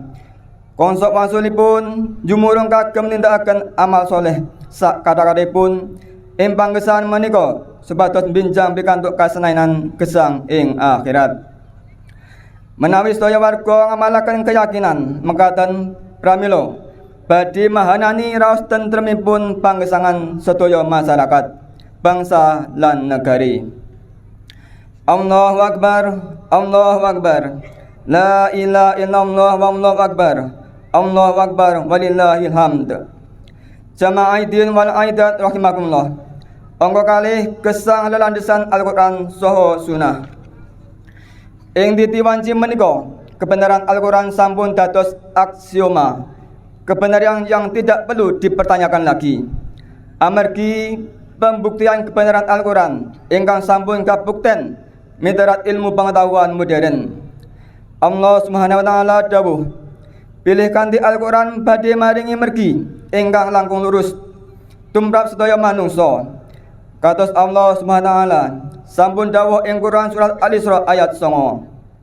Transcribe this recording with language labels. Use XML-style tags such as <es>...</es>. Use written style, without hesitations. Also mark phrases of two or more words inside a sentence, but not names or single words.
<jv>Konsop wangsulipun jumurung kagem nindakaken amal soleh sak kathah-kathahipun ing panggesaan menika supados binjang pikantuk kasenainan gesang ing akhirat. Menawi sedaya warga ngamalaken keyakinan mekaten pramila badhe mahanani raos tentremipun panggesangan sedaya masyarakat, bangsa lan negari.</jv> <ar>الله أكبر الله أكبر. لا إله إلا الله والله أكبر الله أكبر ولله الحمد. جماعة العائدين والعائدات رحمكم الله.</ar> <jv>Angka kalih gesang lelandesan Al-Qur'an saha sunah. Ing ditiwanci menika kebenaran Al-Qur'an sampun dados aksioma,</jv> <id>kebenaran yang tidak perlu dipertanyakan lagi.</id> <jv>Amargi pembuktian kebenaran Al-Qur'an ingkang sampun kabukten miturut</jv> <id>ilmu pengetahuan modern.</id> <jv>Allah</jv> <ar>سبحانه وتعالى</ar> <jv>dawuh, pilih kanthi Al-Qur'an badhe maringi mergi ingkang langkung lurus tumrap sedaya manungsa. Kados Allah</jv> <ar>سبحانه وتعالى</ar> <jv>sampun dawuh ing Quran surat Al-Isra ayat 9.</jv>